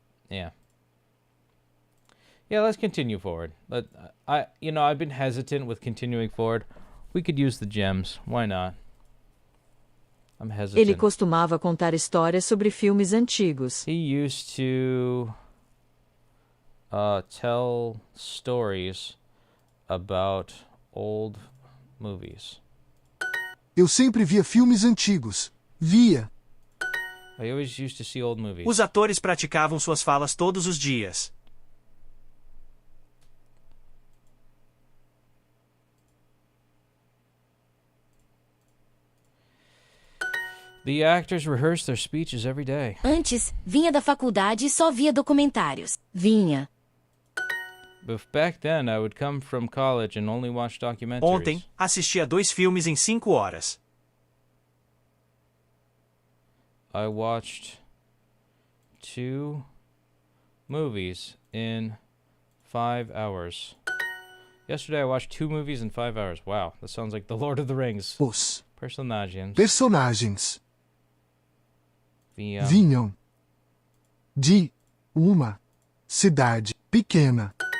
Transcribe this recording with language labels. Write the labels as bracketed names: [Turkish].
[English] Yeah. Yeah, let's continue forward. I've been hesitant with continuing forward. We could use the gems. Why not? I'm hesitant. [Portuguese] Ele costumava contar histórias sobre filmes antigos. [English] He used to tell stories about old movies. [Portuguese] Eu sempre via filmes antigos. Via. [English] I always used to see old movies. [Portuguese] Os atores praticavam suas falas todos os dias. [English] The actors rehearse their speeches every day. [Portuguese] Antes, vinha da faculdade e só via documentários. Vinha. [English] But back then, I would come from college and only watch documentaries. [Portuguese] Ontem, assisti a 2 filmes em 5 horas. [English] I watched 2 movies in 5 hours. Yesterday, I watched 2 movies in 5 hours. Wow, that sounds like The Lord of the Rings. [Portuguese] Os Personagens. Vinham de uma cidade pequena.